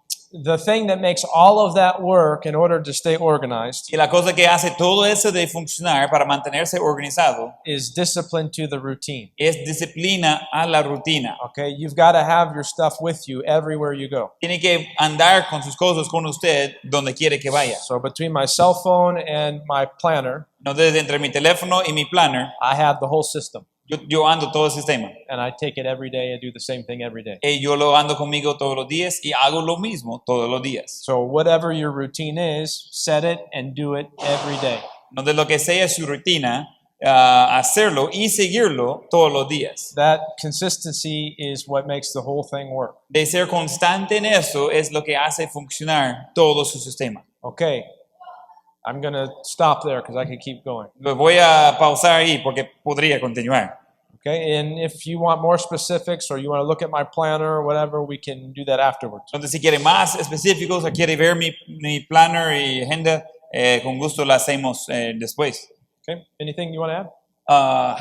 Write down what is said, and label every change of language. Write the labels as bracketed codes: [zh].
[en] The thing that makes all of that work in order to stay organized [es] Y la cosa que hace todo eso de funcionar para mantenerse organizado [en] is discipline to the routine. [es] es disciplina a la rutina. [en] Okay? You've got to have your stuff with you everywhere you go. [es] Tiene que andar con sus cosas con usted donde quiere que vaya. [en] So between my cell phone and my planner, [es] Entonces, entre mi teléfono y mi planner, [en] I have the whole system. [es] yo ando todo el sistema. [en] And I take it every day and do the same thing every day. [es] Y yo lo ando conmigo todos los días y hago lo mismo todos los días. [en] So whatever your routine is, set it and do it every day. [es] Entonces, lo que sea su rutina, hacerlo y seguirlo todos los días. [en] That consistency is what makes the whole thing work. [es] De ser constante en eso es lo que hace funcionar todo su sistema. [en] Okay, I'm going to stop there because I could keep going. [es] Lo voy a pausar ahí porque podría continuar. [en] Okay, and if you want more specifics or you want to look at my planner or whatever, we can do that afterwards. [es] Entonces, si quiere más específicos o quiere ver mi planner y agenda, con gusto la hacemos después. [en] Okay, anything you want to add?